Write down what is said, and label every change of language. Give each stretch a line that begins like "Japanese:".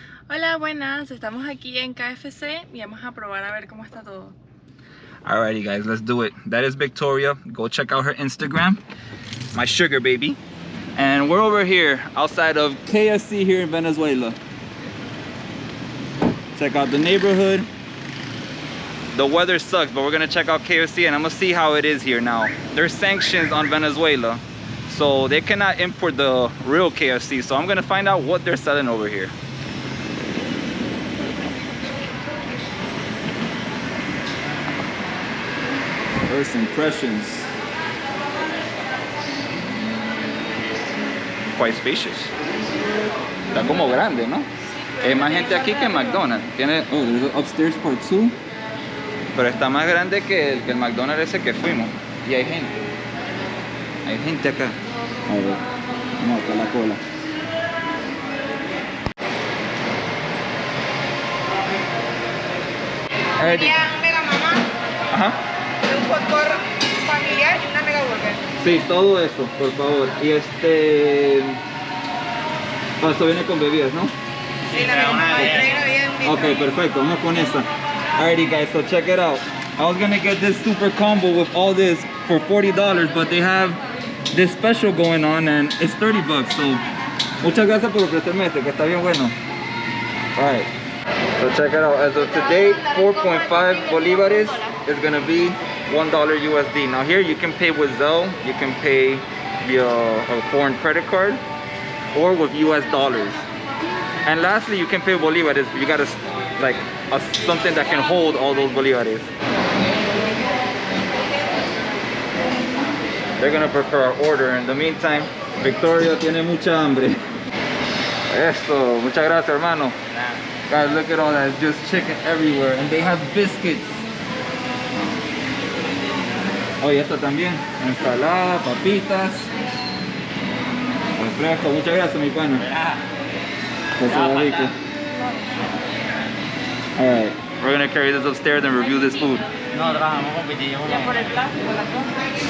Spanish: Hola, buenas, estamos aquí en KFC y vamos a probar a ver cómo está todo.
English: Alrighty guys, let's do it. That is Victoria. Go check out her Instagram. My sugar baby. And we're over here outside of KFC here in Venezuela. Check out the neighborhood. The weather sucks, but we're gonna check out KFC and I'm gonna see how it is here now. There's sanctions on Venezuela, so they cannot import the real KFC. So I'm gonna find out what they're selling over here. First impressions. Quite spacious.
Spanish: Está como grande, ¿no? Hay más gente aquí que en McDonald's.
English: Tiene, oh, there's an upstairs part too.
Spanish: Pero está más grande que el McDonald's ese que fuimos. Y hay gente. Hay gente acá. A ver, vamos acá la cola. Sería un mega mamá, Ajá. un hot dog familiar y una mega burger. Sí, todo eso, por favor. Y esto viene con bebidas, ¿no? Sí, la mega mamá trae una vida de un
English: Okay,
Spanish: perfecto. Vamos con esa.
English: Alrighty guys, so check it out. I was gonna get this super combo with all this for $40, but they have this special going on and it's $30.
Spanish: So, muchas gracias por ofrecerme este, que está bien bueno.
English: Alright. So check it out. As of today, 4.5 bolívares is gonna be $1 USD. Now here you can pay with Zelle, you can pay via a foreign credit card, or with US dollars. And lastly, you can pay bolívares. You gotta like something that can hold all those bolívares. They're gonna prepare our order. In the meantime,
Spanish: Victoria tiene mucha hambre. Esto, muchas gracias, hermano.
English: Guys, look at all that. It's just chicken everywhere, and they have biscuits.
Spanish: Oh, y esta también. Ensalada, papitas, refresco. Muchas gracias, mi pana.
English: Alright, we're gonna carry this upstairs and review this food.
Spanish: Ya por el plástico, la cosa.